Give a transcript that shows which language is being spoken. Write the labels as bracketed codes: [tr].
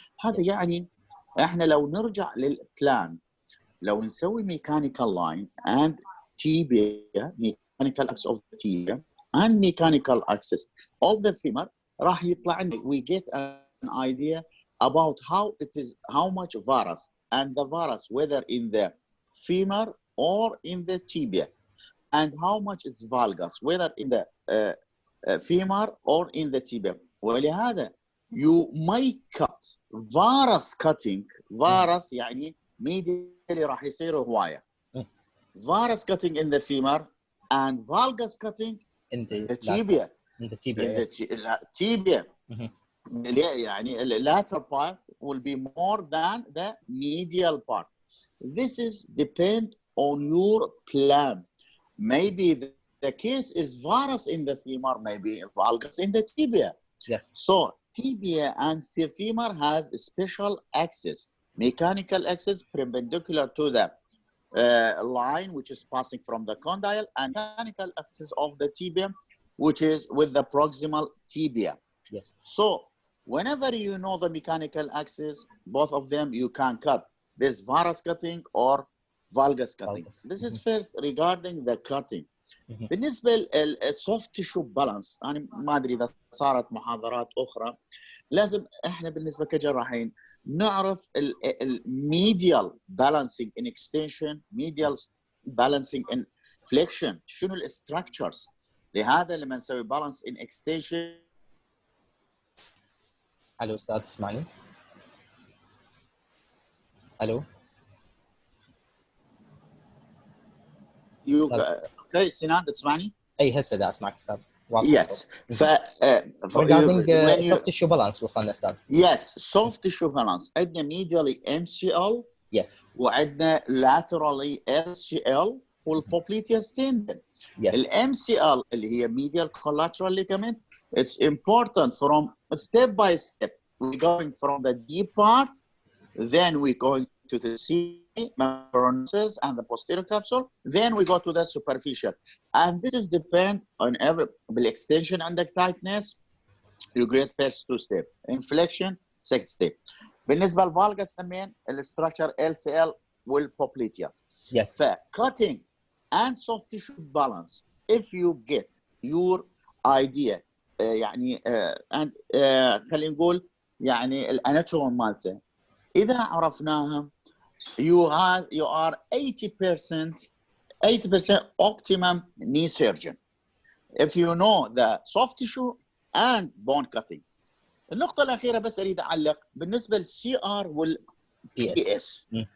[ar] هذا يعني احنا لو نرجع للبلان، لو نسوي [en] mechanical line and tibia, mechanical axis of the tibia and mechanical axis of the femur، [ar] راح يطلع عندك [en] we get an idea about how much varus and the varus, whether in the femur or in the tibia, and how much it's valgus, whether in the femur or in the tibia. [ar] ولهذا [en] you may cut varus cutting. [ar] varus يعني medially راح يصير هواية. [en] varus cutting in the femur and valgus cutting in the tibia. In the tibia. In the tibia. يعني the lateral part will be more than the medial part. This is depend on your plan. Maybe the case is varus in the femur, maybe valgus in the tibia. Yes. So tibia and the femur has a special axis, mechanical axis perpendicular to the line which is passing from the condyle, and mechanical axis of the tibia, which is with the proximal tibia. Yes. So whenever you know the mechanical axis, both of them you can cut. This varus cutting or valgus cutting. This is first regarding the cutting. [ar] بالنسبة للsoft tissue balance، أنا ما أدري إذا صارت محاضرات أخرى، لازم إحنا بالنسبة كجراحين نعرف [en] medial balancing in extension، medial balancing in flexion، [ar] شنو الستراكشرز. لهذا لما نسوي [en] balance in extension. [ar] ألو أستاذ تسمعني؟ ألو. اوكي سنان تسمعني؟ اي هسه دا اسمعك استاذ. [en] Yes. regarding soft tissue balance [ar] وصلنا استاذ. [en] Yes, soft tissue balance. [ar] عندنا [en] medially MCL. Yes. [ar] وعندنا [en] laterally LCL والpopliteus tendon. Yes. MCL [ar] اللي هي [en] medial collateral ligament. It's important from step by step. We're going from the deep part, then we're going to the C membranes and the posterior capsule, then we go to the superficial, and this is depend on every extension and the tightness. You get first two step, inflection second step. [ar] بالنسبة للفالجس كمان structure LCL والpopliteus. [en] Yes. Cutting and soft tissue balance. If you get your idea يعني and [ar] خلينا نقول يعني الاناتومي مالته إذا عرفناها [en] you are 80% optimum knee surgeon if you know the soft tissue and bone cutting. [ar] النقطة الأخيرة بس أريد أعلق بالنسبة للسي ار والبي اس.